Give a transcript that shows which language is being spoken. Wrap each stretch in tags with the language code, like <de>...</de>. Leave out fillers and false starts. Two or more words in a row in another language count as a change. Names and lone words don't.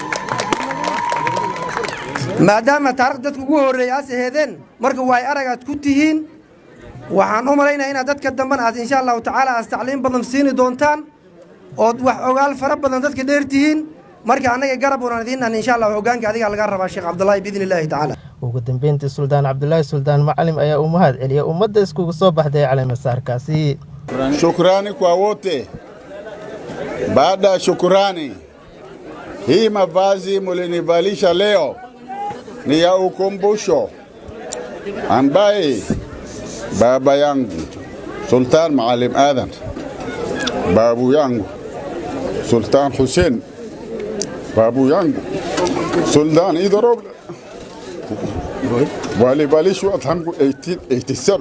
<so>maadaama taariikhda dadku ugu horeeyay as heedeen marka way aragaad ku tihiin, waxaan u maleynayaa inaad dadka damban aad</so> <ar>إن شاء الله تعالى</ar> <so>as tacliin badan siini doontaan oo wax ogaal fara badan dadka dheer tihiin. marka anaga garab una idin</so> <ar>إن شاء الله</ar> <so>hoggaanka adiga laga rabaa Sheekh Cabdullaahi</so> <ar>بإذن الله تعالى.</ar> <so>ugu dambeyntii Suldaan Cabdullaahi Suldaan Macalim ayaa u mahad celiyay ummadda iskugu soo baxday caleemasaarkaasi.</so> <sw>Shukrani kwa wote. Baada ya shukrani, hii mavazi mulinivalisha leo ni ya ukumbusho ambaye baba yangu Sultan Maalim Adan, babu yangu Sultan Hussein, babu yangu Sultan Ido Roble walivalishwa tangu 1887.</sw>